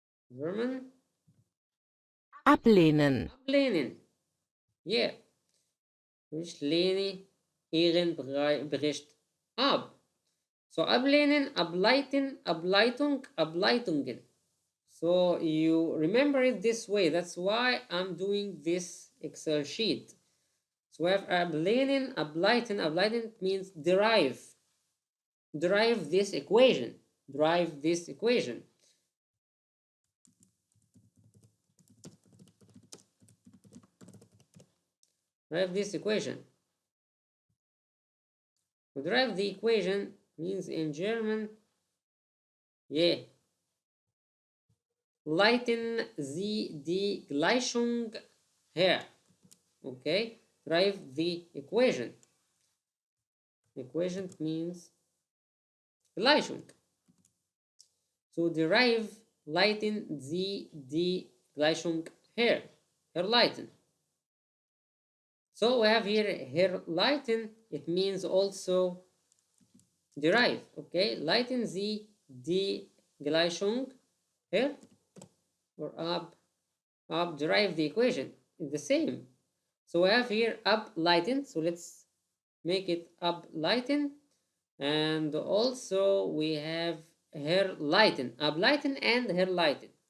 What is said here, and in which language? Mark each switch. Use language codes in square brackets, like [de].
[en] German. [de] Ablehnen. Ablehnen. Yeah. Ich lehne Ihren Bericht ab. So ablehnen, ableiten, ableitung, ableitungen. [en] So you remember it this way. That's why I'm doing this Excel sheet. So we have ablehnen, ableiten. Ableiten means derive. Derive this equation. Derive this equation. Derive this equation. To derive the equation means in German, yeah, [de] leiten Sie die Gleichung her. [en] Okay, derive the equation. Equation means Gleichung. to derive [de] leiten Sie die Gleichung herleiten. [en] So we have here herleiten, it means also derive, okay? [de] Leiten Sie die Gleichung her [en] or derive the equation. It's the same. So we have here ableiten, so let's make it ableiten, and also we have herleiten, ableiten and herleiten.